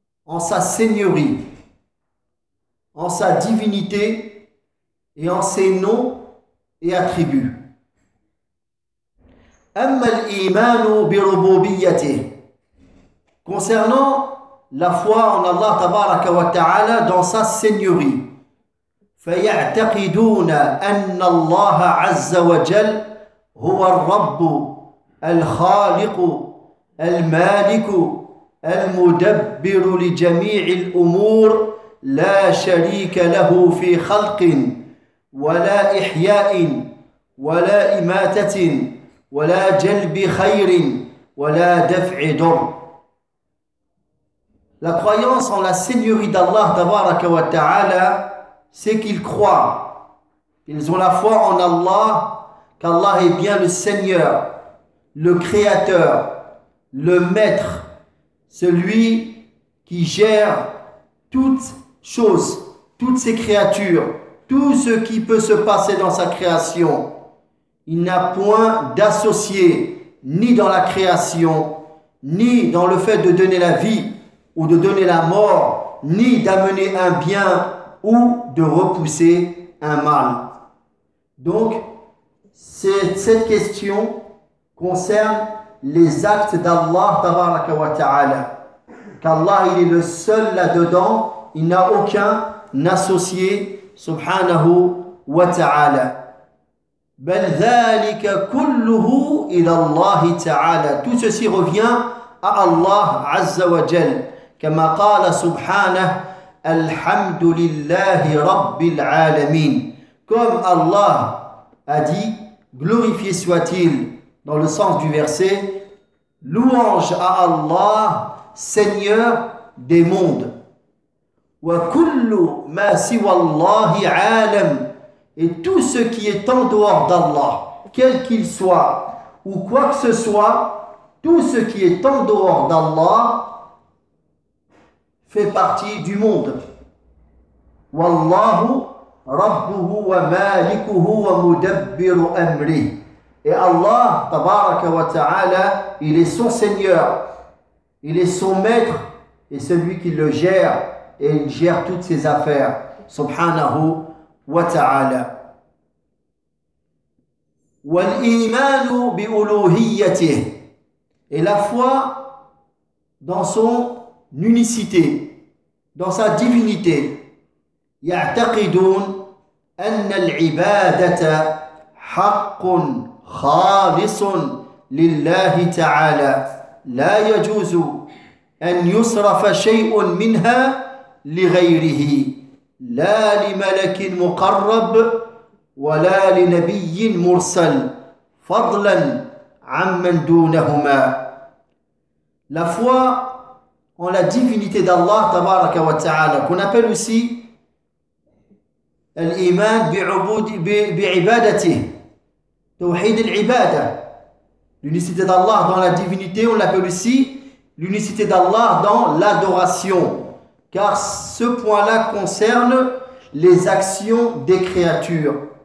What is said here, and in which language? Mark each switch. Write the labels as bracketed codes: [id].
[fr] en sa seigneurie, en sa divinité et en ses noms et attributs. [ar] أما الإيمان بربوبيته [fr] concernant la foi en Allah [ar] تبارك وتعالى [fr] dans sa seigneurie. [ar] فيعتقدون أن الله عز وجل هو الرب الخالق المالك المدبر لجميع الأمور لا شريك له في خلق ولا إحياء ولا إماتة ولا جلب خير ولا دفع ضر. [fr] La croyance en la seigneurie d'Allah tabaraka wa ta'ala, c'est qu'ils croient. Ils ont la foi en Allah, qu'Allah est bien le Seigneur, le Créateur, le Maître, celui qui gère toutes choses, toutes ses créatures, tout ce qui peut se passer dans sa création. Il n'a point d'associé, ni dans la création, ni dans le fait de donner la vie ou de donner la mort, ni d'amener un bien ou de repousser un mal. Donc, cette question concerne les actes d'Allah tabaraka wa ta'ala. Qu'Allah, il est le seul là-dedans, il n'a aucun associé, subhanahu wa ta'ala. [ar] بل ذلك كله إلى الله تعالى. [fr] Tout ceci revient à Allah [ar] عز وجل. كما قال سبحانه الحمد لله رب العالمين. [fr] Comme Allah a dit, glorifié soit-il, dans le sens du verset, louange à Allah, Seigneur des mondes. [ar] وكل ما سوى الله عالم. [fr] Et tout ce qui est en dehors d'Allah, quel qu'il soit, ou quoi que ce soit, tout ce qui est en dehors d'Allah fait partie du monde. [ar] Wallahu rabbuhu wa malikuhu wa mudabbiru amri. [fr] Et Allah, tabaraka wa ta'ala, il est son Seigneur, il est son maître, et celui qui le gère, et il gère toutes ses affaires. Subhanahu wa ta'ala. [ar] والإيمان بألوهيته. [fr] Et la foi dans son unicité, dans sa divinité. [ar] يعتقدون أن العبادة حق خالص لله تعالى. لا يجوز أن يصرف شيء منها لغيره. لا لملك مقرب ولا لنبي مرسل فضلا عن من دونهما. [fr] La foi en la divinité d'Allah tabaraka wa ta'ala, qu'on appelle aussi l'iman bi'ibadatih, tawhid al-ibada, l'unicité d'Allah dans la divinité, on l'appelle aussi l'unicité d'Allah dans l'adoration, car ce point-là concerne les actions des créatures,